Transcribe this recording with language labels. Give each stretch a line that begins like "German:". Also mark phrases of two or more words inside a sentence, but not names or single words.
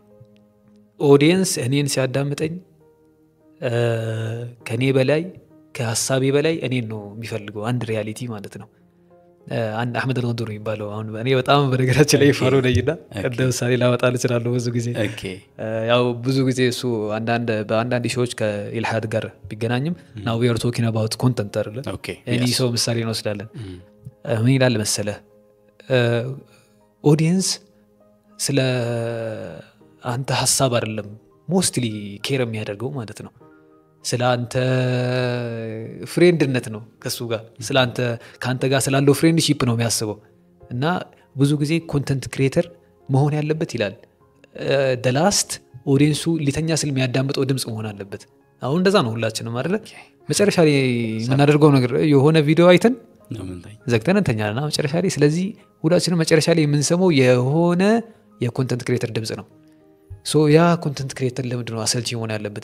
Amharic: ኦዲየንስ እኔን ሲያዳምጠኝ ከኔ በላይ ከሐሳቤ በላይ እኔን ነው የሚፈልገው አንድ ሪያሊቲ ማለት ነው አንድ አህመድ አልገዱሪ ይባላል አሁን እኔ በጣም በነገራችን ላይ ፋሮ ነኝና እንደምሳሌ ላወጣል እችላለሁ ብዙ ጊዜ ያው ብዙ ጊዜ እሱ በአንዳንድ ሾዎች ከኢልሃድ ጋር ቢገናኝም
English: now we are talking about content
Amharic: አይደል እኔ ሰው ምሳሌ ነው ስላለን ምን ይላል መሰለህ ኦዲየንስ ስለ አንተ ሐሳብ አይደለም
English: mostly care
Amharic: የሚያደርገው ማለት ነው ስለ አንተ ፍሬንድነት ነው ከሱ ጋር ስለ አንተ ካንተ ጋር ስላለው ፍሬንድሺፕ ነው የሚያስበው እና ብዙ ጊዜ
English: content creator
Amharic: መሆን ያለበት ይላል
English: the last
Amharic: ኦዲየንሱ ሊተኛ ስለሚያዳምጠው ድምጽ መሆን አለበት አሁን እንደዛ ነው ሁላችንም አይደል መጨረሻ ላይ የምናደርገው ነገር የሆነ ቪዲዮ አይተን ዘግተን እንተኛልና መጨረሻ ላይ ስለዚህ ሁላችንም መጨረሻ ላይ የምንሰማው የሆነ የኮንተንት ክሪኤተር ድምጽ ነው ሶ ያ
English: content creator
Amharic: ለምንድን ነው አሰልቺ መሆን ያለበት?